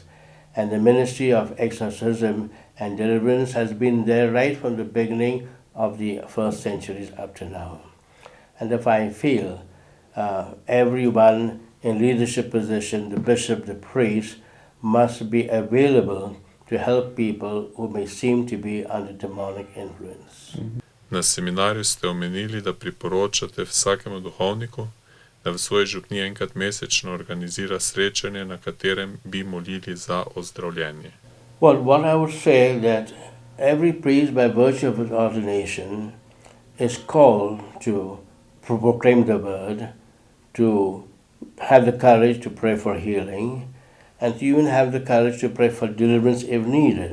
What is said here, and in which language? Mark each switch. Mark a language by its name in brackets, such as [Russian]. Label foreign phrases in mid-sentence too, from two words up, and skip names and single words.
[English] And the ministry of exorcism and deliverance has been there right from the beginning of the first centuries up to now. And if I feel everyone in leadership position, the bishop, the priest, must be available to help people who may seem to be under demonic influence. [Slovenian] Na seminarju ste omenili, da priporočate vsakemu duhovniku, da v svoji župniji enkrat mesečno organizira srečanje, na katerem bi molili za ozdravljenje. [English] Well, what I would say that every priest, by virtue of his ordination, is called to proclaim the word, to have the courage to pray for healing, and to even have the courage to pray for deliverance if needed.